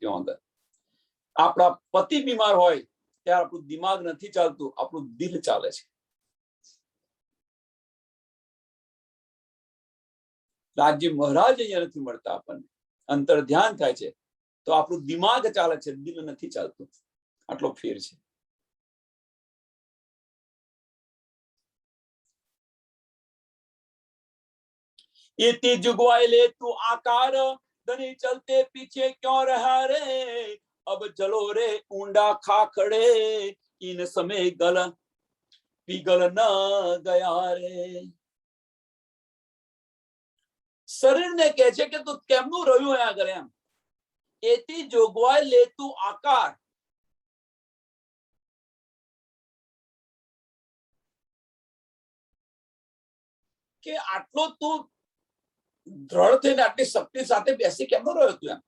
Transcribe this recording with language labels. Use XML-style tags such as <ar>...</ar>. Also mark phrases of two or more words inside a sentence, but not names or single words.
<gu>ત્યાં અંદર આપણા પતિ બીમાર હોય ત્યારે આપણું દિમાગ નથી ચાલતું, આપણું દિલ ચાલે છે. રાજ્ય મહારાજ અહીંયા નથી મળતા, આપણને અંતર ધ્યાન થાય છે તો આપણું દિમાગ ચાલે છે, દિલ નથી ચાલતું. આટલો ફેર છે.</gu> <hi>इतनी जुगवाई ले तू आकार धनी चलते पीछे क्यों रहा रे अब चलो रे ऊंडा खाखड़े इन समय गल पिघल न गया रे.</hi> <gu>શરીર ને કહે છે કે તું કેમનું રહ્યું અહીંયા આગળ એમ. એથી જોગવાઈ લે તું આકાર, કે આટલો તું દ્રઢ થઈને આટલી શક્તિ સાથે બેસી કેમનો રહ્યો તું એમ.</gu>